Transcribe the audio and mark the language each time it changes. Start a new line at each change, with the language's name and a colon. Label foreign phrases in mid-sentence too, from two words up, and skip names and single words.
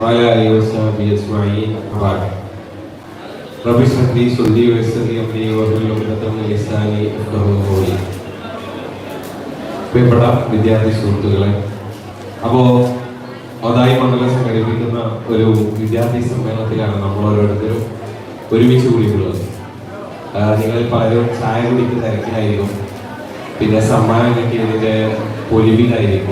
Arabic: وعلى آله وصحبه أجمعين وبعد رب اشرح لي صدري ويسر لي أمري واحلل عقدة من لساني يفقهوا قولي.
Malayalam: പ്രിയപ്പെട്ട വിദ്യാർത്ഥി സുഹൃത്തുക്കളെ, അപ്പോൾ ഒതായി മണ്ഡലം സംഘടിപ്പിക്കുന്ന ഒരു വിദ്യാർത്ഥി സമ്മേളനത്തിലാണ് നമ്മൾ ഓരോരുത്തരും ഒരുമിച്ച് കൂടിയിട്ടുള്ളത്. നിങ്ങളിൽ പലരും ചായ കുടിക്കുന്ന തിരക്കിലായിരിക്കും, പിന്നെ സമ്മാനം കിട്ടിയതിൻ്റെ പൊലിവിലായിരിക്കും.